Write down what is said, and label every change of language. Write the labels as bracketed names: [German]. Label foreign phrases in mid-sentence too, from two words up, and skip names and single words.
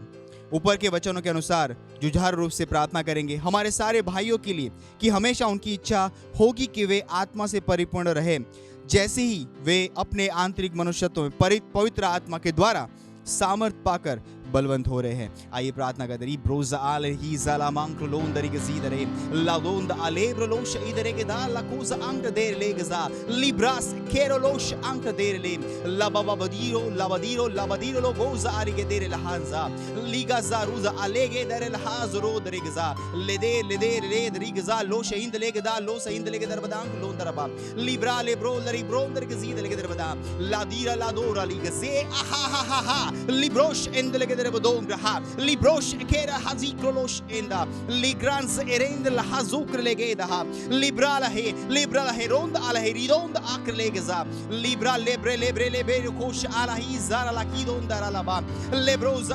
[Hindi] ऊपर के वचनों के अनुसार जुझारू रूप से प्रार्थना करेंगे हमारे सारे भाइयों के लिए कि हमेशा उनकी इच्छा होगी कि वे आत्मा से परिपूर्ण रहे, जैसे ही वे अपने आंतरिक मनुष्यत्व में पवित्र आत्मा के द्वारा सामर्थ पाकर बलवंत हो रहे हैं। आइए प्रार्थना करते हैं। ब्रोज आल ही ज़ला मांग लोंदरी के जीदरे लादोंद आलेब्र लोश इधरे के दा लकोज अंक देर लेगजा लिब्रास केरो लोश अंक देर ले लाबदीरो लो गोज आरी के देर लहाजा लीगा जारूजा आलेगे देर लहाजरो दरेगजा ले दरीगजा लोश इंद लेगे दा लोश इंद लेगे दर बदांग लोंदरबा लिब्रा लेब्रो लरी ब्रोंदर के जीद लेगे दर बदा लादीरा लादोरा लीगजे आहा librosh endele gedere bodongra librosh kera hazikrolos enda ligrans erend la hazukre legeda libra la heronda ala heridonda akregeza libra lebre kosh ala hizara la kidonda la ba lebros